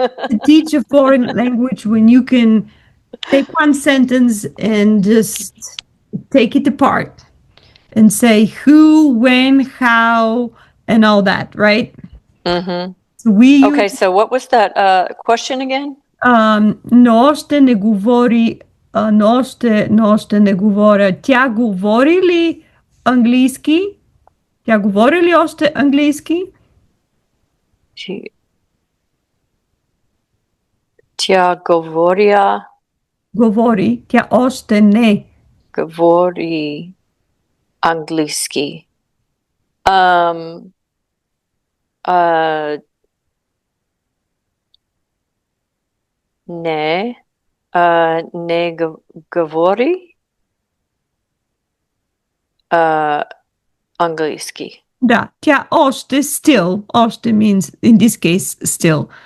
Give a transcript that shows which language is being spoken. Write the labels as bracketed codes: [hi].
[en] to teach a foreign language when you can take one sentence and just take it apart and say who, when, how, and all that, right? Mm-hmm. So we use Okay, so what was that question again? [bg] но още не говори, но още не говоря. Тя говори ли английски? Тя говори ли още английски? Тя говоря, Говори. Тя още не. говори английски. Um, uh, не, не говори английски. Да, тя още still. [en] Още means in this case still.